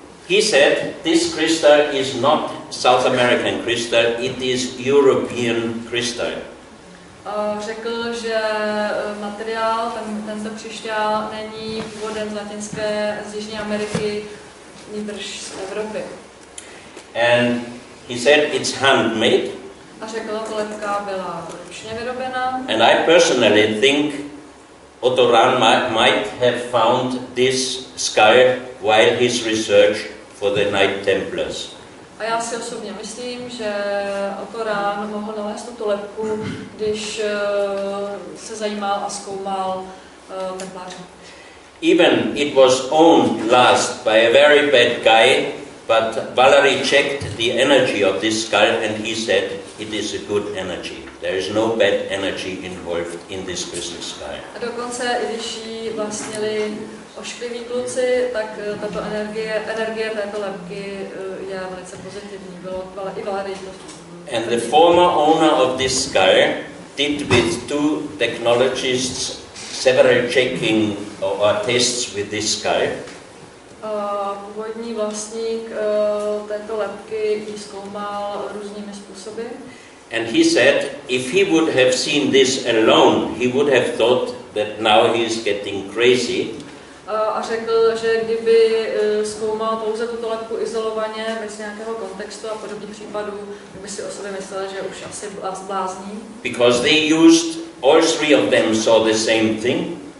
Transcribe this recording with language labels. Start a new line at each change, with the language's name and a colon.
English: He said this crystal is not South American crystal, it is European crystal.
Czech: Řekl, že materiál, tento křišťál není původem z Jižní Ameriky, nýbrž z Evropy.
English: And he said it's handmade.
Czech: A řekl, že lebka byla ručně vyrobená.
English: And I personally think Otto Rahn might have found this skull while his research for the Knight Templars.
Czech: A já si osobně myslím, že Otto Rahn mohl nalézt tuto lebku, když se zajímal a zkoumal templáře.
English: Even it was owned last by a very bad guy, but Valery checked the energy of this skull and he said it is a good energy. There is no bad energy involved in this crystal skull.
Czech: A dokonce, i když ji vlastnili oškliví kluci, tak tato energie této lebky je velice pozitivní. Bylo i Valery.
English: And the former owner of this skull did with 2 technologists several checking or tests with this skull.
Czech: původní vlastník této lebky ji zkoumal různými způsoby.
English: And he said, if he would have seen this alone, he would have thought that now he is getting crazy.
Czech: A řekl, že kdyby zkoumal pouze tuto lebku izolovaně, bez nějakého kontextu a podobných případů, tak by si o sobě myslel, že už asi blázní.
English: Because they used, all three of them saw the same thing.